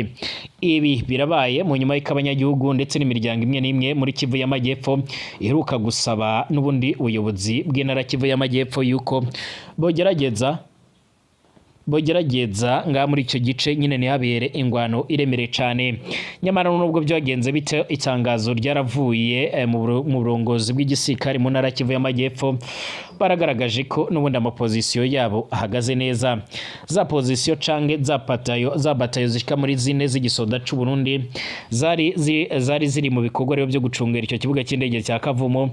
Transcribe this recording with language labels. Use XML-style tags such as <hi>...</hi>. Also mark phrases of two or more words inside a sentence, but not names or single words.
<rn>Ibi birabaye mu nyuma y'abanyagihugu ndetse n'imiryango imwe n'imwe muri Kivu y'Amajyepfo iheruka gusaba n'ubundi ubuyobozi bw'intara Kivu y'Amajyepfo yuko bogerageza nga muri icyo gice nyine ntihabere ingwano iremereye cyane. Nyamara nubwo byagenze bite itangazo ryaravuye mu burongozi bw'igisirikare mu ntara Kivu y'Amajyepfo baragaragaje ko n'ubundi amapozisiyo yabo ahagaze neza. Za pozisiyo cange za batayo zishika muri zine z'igisoda c'u Burundi zari ziri mu bikorwa rero byo gucungera icyo kibuga cy'indege cya Kavumu.</rn>